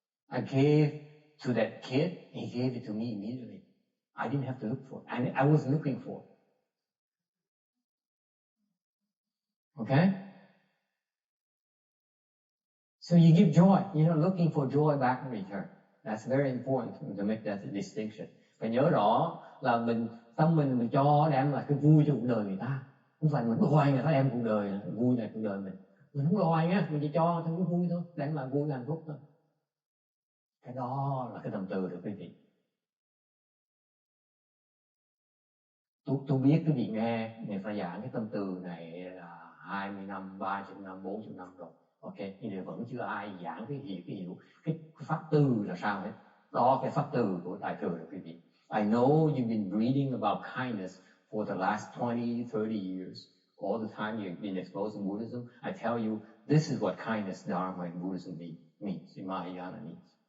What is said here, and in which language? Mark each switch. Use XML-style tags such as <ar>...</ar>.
<en>I gave to that kid, he gave it to me immediately. I didn't have to look for it. And I wasn't looking for it. Okay? So you give joy. You're not looking for joy back in return. That's very important to make that distinction.</en> <vi>Phải nhớ rõ là tâm mình cho đem lại cái vui cho cuộc đời người ta. Không phải mình đòi người ta đem cuộc đời vui này cuộc đời mình. Mình không đòi nhá, mình chỉ cho thôi cái vui thôi, đem lại vui hạnh phúc thôi. Cái đó là cái tâm từ được quý vị. Tôi biết quý vị nghe người ta giảng cái tâm từ này là 20 năm, 30 năm, 40 năm rồi. Ok, nhưng mà vẫn chưa ai giảng cái hiểu cái pháp từ là sao hết. Đó cái pháp từ của Đại thừa rồi quý vị.</vi> <en>I know you've been reading about kindness for the last 20, 30 years. All the time you've been exposed in Buddhism. I tell you, this is what kindness, Dharma, and Buddhism means, in Mahayana means.</en>